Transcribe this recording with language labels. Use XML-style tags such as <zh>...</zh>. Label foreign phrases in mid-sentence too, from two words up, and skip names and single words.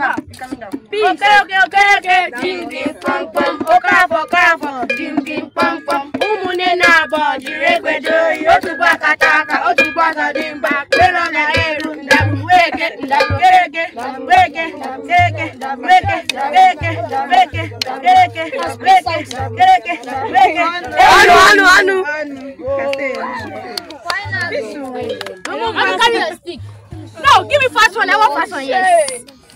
<ig>Peace. Oke, oke, oke, oke. Jim, jim, pom, pom. Oke afọ, oke afọ. Jim, jim, pom, pom. Ụmụnne na-abọ jiri egbe jee oyi. Otu bụ akata aka, otu bụ ọzọ dị mkpa. Elu na eru, ndagbu, weke, ndagbu, kereke, weke, kereke, weke, weke, weke, kereke, weke, kereke, weke. Ọnụ, ọnụ, ọnụ. Ọnụ. Ọnụ,</ig> <en>carry your stick. No, give me fast one. I want fast one, yes.</en>